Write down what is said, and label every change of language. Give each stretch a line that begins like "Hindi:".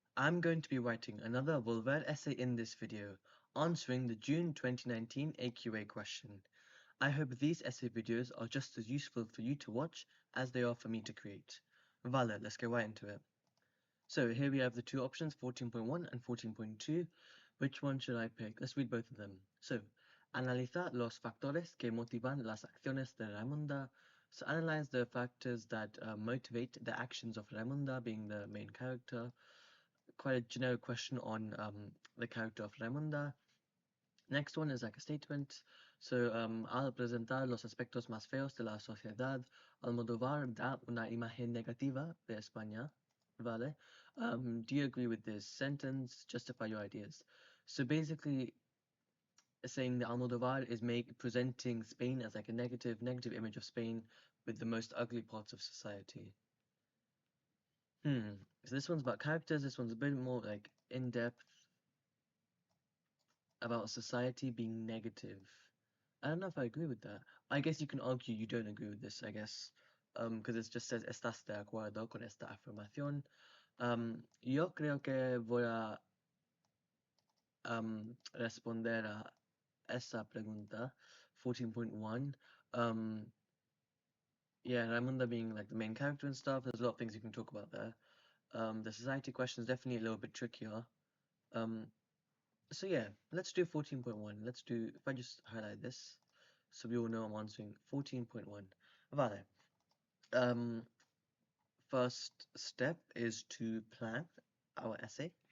English: I'm going to be writing another Volver essay in this video, answering the June 2019 AQA question. I hope these essay videos are just as useful for you to watch as they are for me to create. Vale, let's get right into it. So here we have the two options, 14.1 and 14.2. Which one should I pick? Let's read both of them.
Spanish: So, analiza los factores que motivan las acciones de Raimunda.
English: So analyze the factors that motivate the actions of Raimunda, being the main character. Quite a generic question on the character of Raimunda. Next one is like a statement.
Spanish: So, al presentar los aspectos más feos de la sociedad, Almodóvar da una imagen negativa de España. Vale.
English: Do you agree with this sentence? Justify your ideas. So basically, saying that Almodóvar is presenting Spain as like a negative image of Spain with the most ugly parts of society. So this one's about characters. This one's a bit more like in depth about society being negative. I don't know if I agree with that. I guess you can argue you don't agree with this, I guess, because it just says
Spanish: estás de acuerdo con esta afirmación. Yo creo que voy a responder a esa pregunta, 14.1.
English: Yeah, Raimunda being like the main character and stuff, there's a lot of things you can talk about there. The society question is definitely a little bit trickier. So yeah, let's do 14.1. Let's do, if I just highlight this, so we all know I'm answering 14.1. Vale. First step is to plan our essay.